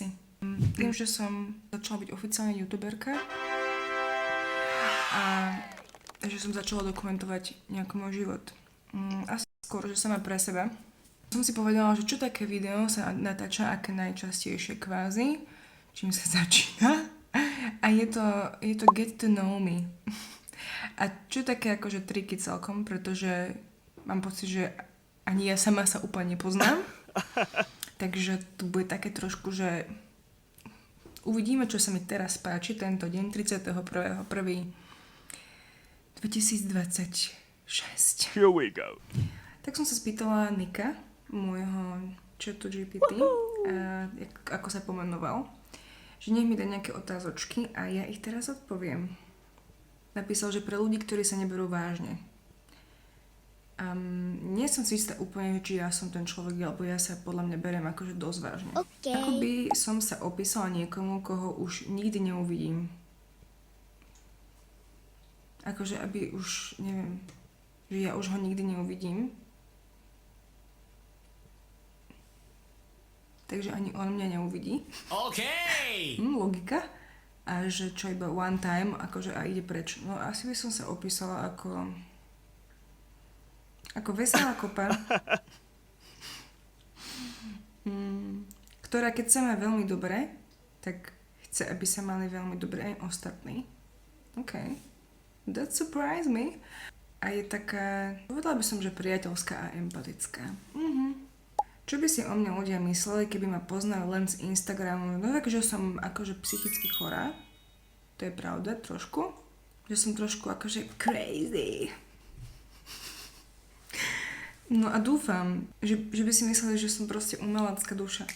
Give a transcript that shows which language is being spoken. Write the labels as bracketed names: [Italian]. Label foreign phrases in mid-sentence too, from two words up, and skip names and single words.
[Slovak] Tým, že som začala byť oficiálne youtuberka a že som začala dokumentovať nejako môj život. Asi skôr, že sama pre seba. Som si povedala, že čo také video sa natáča aké najčastejšie kvázi, čím sa začína. A je to [English] get to know me. [Slovak] A čo také akože triky celkom, pretože mám pocit, že ani ja sama sa úplne nepoznám. Takže tu bude také trošku, že uvidíme, čo sa mi teraz páči tento deň, 31.1.2026. [English] Here we go. [Slovak] Tak som sa spýtala Nika, môjho chatu GPT, ako sa pomenoval, že nech mi dá nejaké otázočky a ja ich teraz odpoviem. Napísal, že pre ľudí, ktorí sa neberú vážne. Nie som si istá úplne, či ja som ten človek, alebo ja sa podľa mňa beriem akože dosť vážne. Okay. Ako by som sa opísala niekomu, koho už nikdy neuvidím. Akože aby už, neviem, že ja už ho nikdy neuvidím. Takže ani on mňa neuvidí. OK! Logika. A že čo iba [English] one time, [Slovak] akože a ide preč. No asi by som sa opísala ako veselá kopa, ktorá keď sa má veľmi dobre, tak chce, aby sa mali veľmi dobre aj ostatní. [English] OK. That surprised me. [Slovak] A je taká, povedala by som, že priateľská a empatická. Čo by si o mňa ľudia mysleli, keby ma poznali len z Instagramu? No takže som akože psychicky chorá. To je pravda, trošku. Že som trošku akože crazy. No a dúfam, že by si mysleli, že som proste umelecká duša.